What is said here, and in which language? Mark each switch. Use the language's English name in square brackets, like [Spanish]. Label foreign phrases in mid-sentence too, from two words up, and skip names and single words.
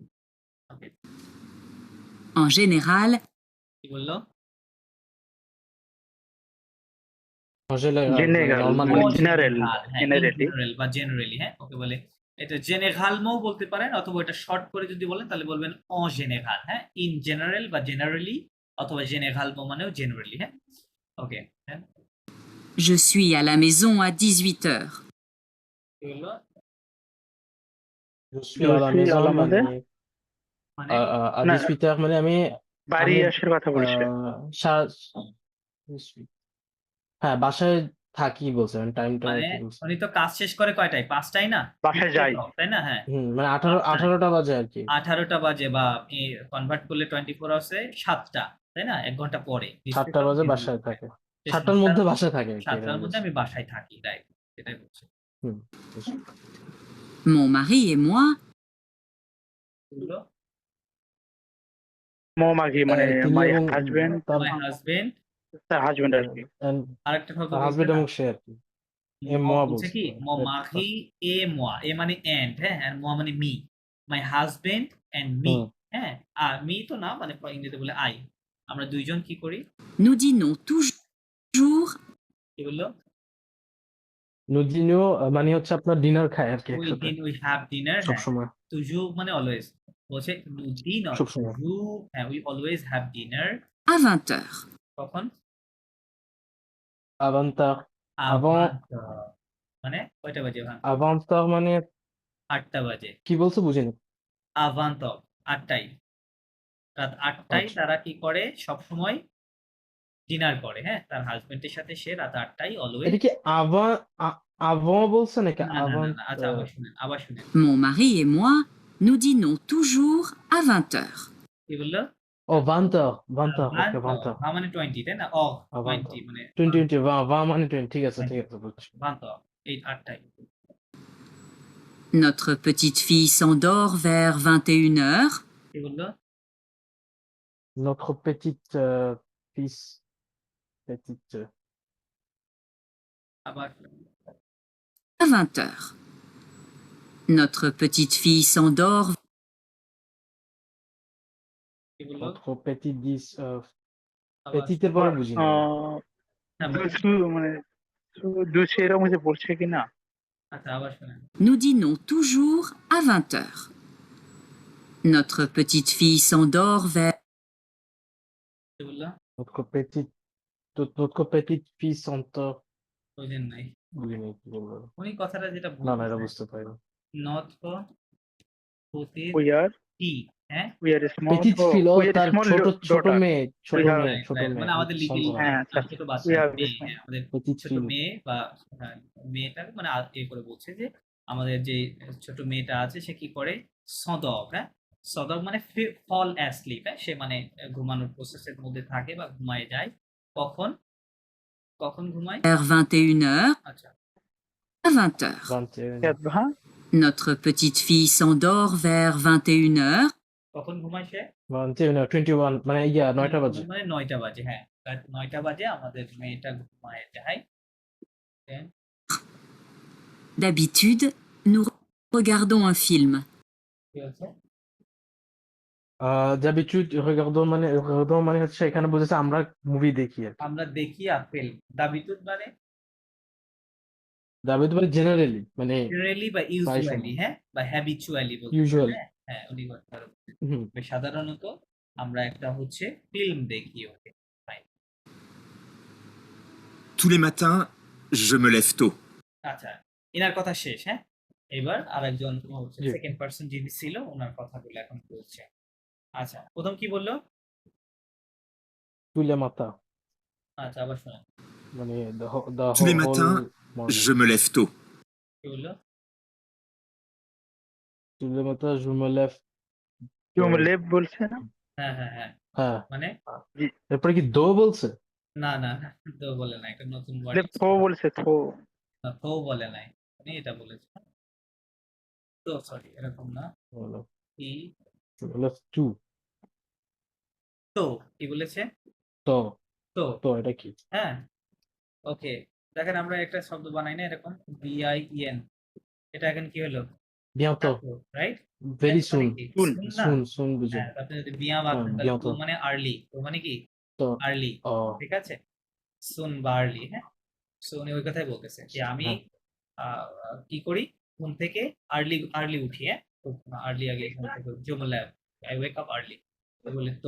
[Bangla] ওকে, [French] En général, [Bangla] কি বললো? জেনারেল নরমাল মানে En জেনারেল, [English] general, হ্যাঁ, in [Bangla] জেনারেলি general বা জেনারেলি, হ্যাঁ, ওকে বলে এটা জেনেরালমও বলতে পারেন, অথবা এটা শর্ট করে যদি বলেন তাহলে বলবেন [French] en général, [Bangla] হ্যাঁ, [English] in general [Bangla] বা জেনারেলি, অথবা জেনেরালমো মানেও জেনারেলি, হ্যাঁ, ওকে, হ্যাঁ। [French] je suis à la maison à 18h. [Bangla] কি বললো? [French] Je suis à la maison [Bangla] মানে মানে à না 18h মানে আমি বাড়ি আমি আসার কথা বলছে। সা- হ্যাঁ, বাসায় থাকি বলছে, টাইমটা মানে কি বলছে? উনি তো কাজ শেষ করে কয়টায়? 5টায় না? বাসায় যাই। তাই না? হ্যাঁ, মানে 5টায়। 18টা বাজে আর কি। 18টা বাজে, বা আপনি কনভার্ট করলে 24 আওয়ার্সে 7টা, তাই না? 1 ঘন্টা পরে। 7টা বাজে বাসায় থাকে, 7টার 7টার মধ্যে বাসায় থাকে আর কি, এটা 7টার মধ্যে বলছে। আমি বাসায় থাকি, রাইট, এটাই বলছি। হুম, বুঝছি। [French] Mon mari et moi, [Bangla] এগুলো মৌমাঘি মানে তিনি মাই এবং হাজবেন্ড, তার [English] my husband, [Bangla] তার হাজবেন্ড আর কি। and আরেকটা শব্দ তার বলছে হাজবেন্ড না, এবং সে আর কি। moi বলছে বলছে কি তো, মাহি এ মোয়া, এ মানে এন্ড, হ্যাঁ, আর মোয়া মানে মি, [English] my husband and me, [Bangla] হুম। হ্যাঁ, আর মি তো না, মানে ইংরেজিতে বলে আই, আমরা দুইজন কি করি? [French] nous dînons toujours [Bangla] কি বললো? নুজিনিও মানে হচ্ছে আপনার ডিনার খায় আর কি একসাথে, [English] we have dinner, হ্যাঁ, [Bangla] সবসময়। তুজু মানে অলওয়েজ, বলছে নুদি নয়, সবসময়। তুজু, হ্যাঁ, [English] we always have dinner, [French] à 20 heures. [Bangla] কখন? আভান্তা, avant, মানে কয়টা বাজে? আভান্তা মানে 8টা বাজে। কি বলছে বুঝিনি। avant, 8টায়, রাত 8টায় আচ্ছা, তারা কি করে? সব সময় ডিনার করে, হ্যাঁ, তার হাজবেন্ডের সাথে সে রাত 8টায় অলওয়েজ। এটা কি avant বলছে নাকি না, না, না, avant? না, আচ্ছা, আবার শুনেন। [French] Mon mari et moi, nous dînons toujours à 20 heures. [Bangla] কি বললো? ও 20 ওকে 20 ভা মানে 20, তাই না? 20 20 মানে 20 va মানে 20, ঠিক আছে বুঝছি। 8টায়। [French] Notre petite fille s'endort vers 21 heures. [Bangla] কি বললো? [French] Notre petite fils, petite [Bangla] আবার [French] À 20 heures. Notre petite fille s'endort [Bangla] কি বললো? [French] notre petite 10 [Bangla] আবার petite এর পরে বুঝিনি আমি। হ্যাঁ, বলুন। মানে দুশো এরকম কিছু বলছে কিনা। আচ্ছা, আবার শুনেন। [French] Nous dînons toujours à 20 heures. Notre petite fille s'endort vers [Bangla] কি বললো? [French] notre petite fils s'endort, [Bangla] বুঝেন নাই। বুঝিনি কি বললো। উনি কথাটা যেটা না এটা বলতেছে, বুঝতে পারিনি। নর্থ পতির [English] we are [Bangla] টি, হ্যাঁ, স্মল, [French] petite fille, [Bangla] ও [English] we are [Bangla] তার স্মল ছোট মেয়ে, [English] We have- [Bangla] মানে আমাদের লিটল, সন্তান। হ্যাঁ, আচ্ছা, ছোট বাচ্চা, [English] we have [Bangla] মেয়ে, [English] this one. [Bangla] হ্যাঁ, আমাদের petite ছোট fille, মেয়ে বা মেয়েটাকে মানে এ করে বলছে যে আমাদের যে ছোট মেয়েটা আছে সে কি করে? সদক, হ্যাঁ, সদক মানে [English] fall asleep, [Bangla] হ্যাঁ, সে মানে ঘুমানোর প্রসেসের মধ্যে থাকে বা ঘুমায় যায়। কখন কখন ঘুমায়? [French] 21 heures. [Bangla] আচ্ছা, [French] À 20 heures. [Bangla] 21, হ্যাঁ, [French] Notre petite fille s'endort vers 21 heures. [Bangla] কখন ঘুমায় সে? 21 মানে 9টা বাজে। মানে 9টা বাজে, হ্যাঁ, রাত 9টা বাজে আমাদের মেয়েটা ঘুমায় যায়। Then, [French] D'habitude, nous regardons un film. [Bangla] কি হচ্ছে? [French] d'habitude regardons [Bangla] মানে হচ্ছে এখানে বুঝেছে আমরা মুভি দেখি আর কি। আমরা দেখি আর ফিল্ম। দাবিতুদ মানে d'habitude মানে জেনারেলি মানে জেনারেলি বা প্রায় ইউজুয়ালি, সময়। হ্যাঁ, বা হ্যাবিচুয়ালি বলতে Usual. পারেন, হ্যাঁ, উনি কথাটা বলছেন। হুম। সাধারণত আমরা একটা হচ্ছে ফিল্ম দেখি, ওকে, ফাইন। [French] Tous les matins, je me lève tôt. [Bangla] আচ্ছা, এনার কথা শেষ, হ্যাঁ, এবার আরেকজন হচ্ছে জি। সেকেন্ড পারসন যিনি ছিল ওনার কথাগুলো এখন বলছে। আচ্ছা, প্রথম কি বললো? [French] tous les matins [Bangla] আচ্ছা, আবার শোনেন। মানে the [French] Tous les [Bangla] whole matins, morning. [French] je me lève tôt. [Bangla] কি বললো? [French] tous les matins je me lève [Bangla] লেপ বলছে না। হ্যাঁ, হ্যাঁ, হ্যাঁ, হ্যাঁ, মানে এরপরে কি দো বলছে? না, না, তো বলে না, একটা নতুন ওয়ার্ড, লেপ থো বলছে, থো। তো বলে নাই, উনি এটা বলেছে। তো সরি, এরকম না। বলো, কি [French] je me lève tout, [Bangla] তো কি বলেছে? তো তো, এটা কি? হ্যাঁ, ওকে, দেখেন আমরা একটা শব্দ বানাই না এরকম, বিআইএন, এটা এখন কি হলো? bientôt, রাইট, [English] very soon, soon বুঝো। [Bangla] হ্যাঁ, আপনি যদি বিয়া বাদ দেন তাহলে bientôt, তো মানে আর্লি, তো মানে কি? তো আর্লি, ও ঠিক আছে, সুন বা আর্লি, হ্যাঁ, সো উনি ওই কথাই বলতেছে যে আমি কি করি, ঘুম থেকে আর্লি উঠি, হ্যাঁ, আর্লি আগে ঘুম থেকে জুমলা, [English] I wake up early, [Bangla] বলে তো।